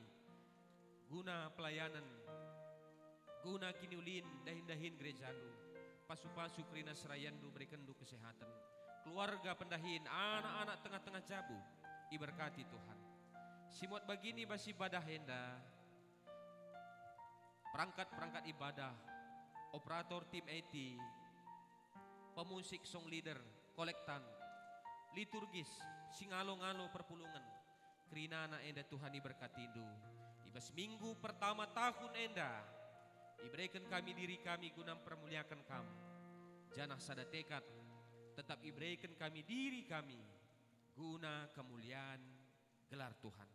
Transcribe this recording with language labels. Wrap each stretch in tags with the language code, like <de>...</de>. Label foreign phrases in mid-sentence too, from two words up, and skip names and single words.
<btx>Guna pelayanan, guna kiniulin dahin-dahin gerejandu. Pasu-pasu kerina serayandu berikan du kesehatan. Keluarga pendahin, anak-anak tengah-tengah jabu. Iberkati Tuhan. Simot begini bas ibadah enda. Perangkat-perangkat ibadah, operator tim IT, pemusik song leader, kolektan, liturgis, singalo-ngalo perpulungan. Kerina anak enda Tuhan iberkatindu. Ibas minggu pertama tahun enda, iberikan kami diri kami guna permuliakan kamu. Janah sada tekad, tetap iberikan kami diri kami guna kemuliaan gelar Tuhan.</btx>